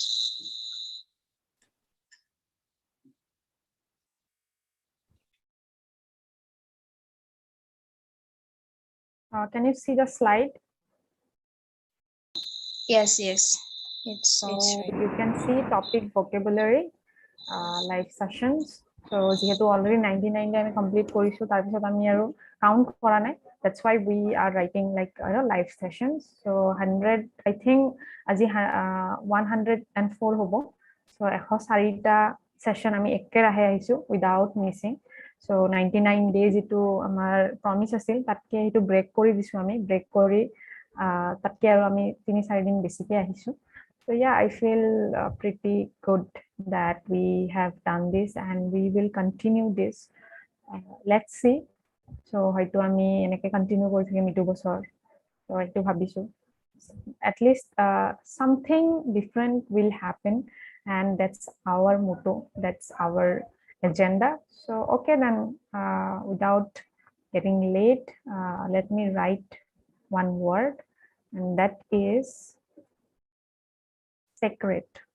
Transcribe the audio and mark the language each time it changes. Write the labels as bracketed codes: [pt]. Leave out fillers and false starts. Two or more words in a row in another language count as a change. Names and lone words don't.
[en] Can you see the slide? Yes, yes. It's So right. you can see topic vocabulary, live sessions. [as] So যিহেতু already 99 আমি complete কৰিছো, তাৰপিছত আমি আৰু count কৰা নাই. [en] That's why we are writing like live sessions. So 100, I think [as] আজি 104 হ'ব. So 104টা session আমি একেৰাহে আহিছো [en] without missing. [as] So 99 days যিটো আমাৰ promise আছিল, তাতকে সেইটো break কৰি দিছো আমি, break কৰি তাতকে আৰু আমি 3-4 দিন বেছিকে আহিছো. [en] So yeah, I feel pretty good that we have done this and we will continue this. Let's see. [as] So হয়তো আমি এনেকে কন্টিনিউ কৰি থাকিম এইটো বছৰ। So এইটো ভাবিছো। [en] At least something different will happen, and that's our motto, that's our agenda. So okay, then without getting late, let me write one word, and that is sacred.